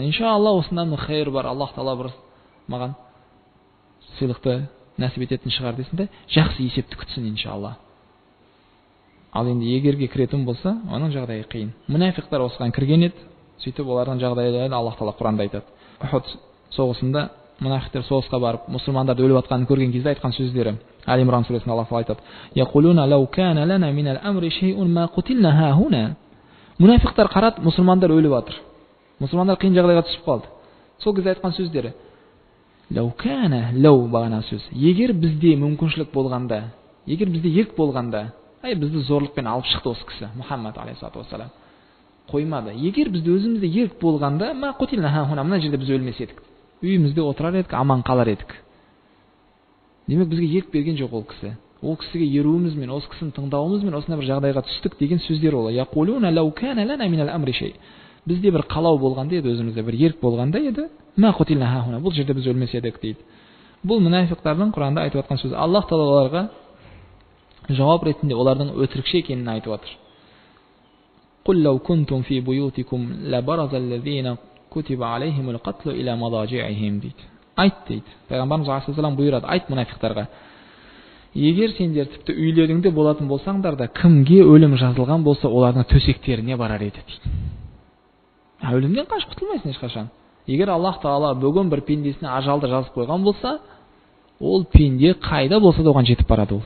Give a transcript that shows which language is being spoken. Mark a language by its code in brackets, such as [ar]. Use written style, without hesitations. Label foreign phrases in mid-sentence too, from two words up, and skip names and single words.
[kk] Иншалла осындан хайыр бар. Аллах Тағала бір маған сыйлықты нәсіп ететін шығар десін де, жақсы есепті күтсін иншалла. Ал енді егерге кіретін болса, оның жағдайы қиын. Мұнафиқтар осыған кірген еді, сөйтіп олардың жағдайларын Аллах Тағала Құранда айтады. Ухуд соғысында мұнафиқтар соғысқа барып, мұсылмандарды өліп жатқанын көрген кезде айтқан сөздері. Али Имран сүресінде Аллах Тағала айтады: [ar] "يقولون لو كان لنا من الأمر شيء ما قتلنا هاهنا." [kk] Мұнафиқтар қарат, мұсылмандар өліп жатыр. Мұсылмандар қиын жағдайға түсіп қалды. Сол кезде айтқан сөздері: [ar] "لو كان", [kk] лау бағана сөз. Егер бізде мүмкіншілік болғанда, егер бізде ерк болғанда, бізді зорлықпен алып шықты осы кісі, Мұхаммад [ar] عليه الصلاة والسلام. [kk] Қоймады. Егер бізде өзімізде ерк болғанда, [ar] ما قتلنا هاهنا, [kk] мына жерде біз өлмес едік. Үйімізде отырар едік, аман қалар едік. Демек бізге ерк берген жоқ ол кісі. Ол кісіге еруімізмен, осы кісіні тыңдауымызмен осындай бір жағдайға түстік деген сөздер ол. [ar] يقولون لو كان لنا من الأمر شيء. [kk] Бізде бір қалау болғанда еді, өзімізде бір ерк болғанда еді, [ar] ما قتلنا هاهنا, [kk] бұл жерде біз өлмес едік дейді. Бұл мұнафиқтардың Құранда айтып жатқан сөзі. Аллах Тағала оларға жауап ретінде олардың өтірікші екенін айтып жатыр. [ar] قل لو كنتم في بيوتكم لبرز الذين كتب عليهم القتل إلى مضاجعهم дейді. [kk] Айт дейді. Пайғамбарымыз алейхиссалам бұйырады, айт мұнафиқтарға: егер сендер тіпті үйлеріңде болатын болсаңдар да, кімге өлім жазылған болса, олардың төсектеріне барар еді дейді. Өлімден қашып құтылмайсың ешқашан. Егер Аллах Тағала бүгін бір пендесіне ажалды жазып қойған болса, ол пенде қайда болса да оған жетіп барады ол.